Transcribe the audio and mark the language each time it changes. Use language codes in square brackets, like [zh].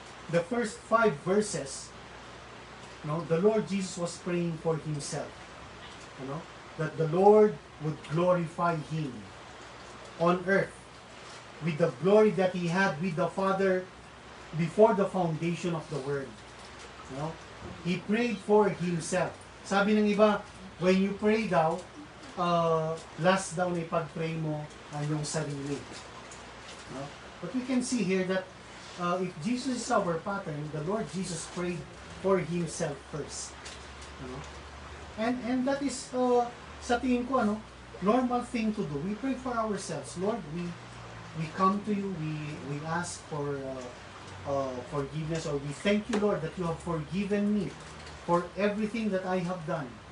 [en] The first 5 verses, the Lord Jesus was praying for Himself. That the Lord would glorify Him on earth with the glory that He had with the Father before the foundation of the world. He prayed for Himself. [tl] Sabi ng iba, [en] when you pray [tl] daw, last daw na ipag-pray mo ang iyong sarili. [en] But we can see here that if Jesus is our pattern, the Lord Jesus prayed for Himself first. And that is, [tl] sa tingin ko, [en] normal thing to do. We pray for ourselves. Lord, we come to you, we ask for forgiveness, or we thank you, Lord, that you have forgiven me for everything that I have done.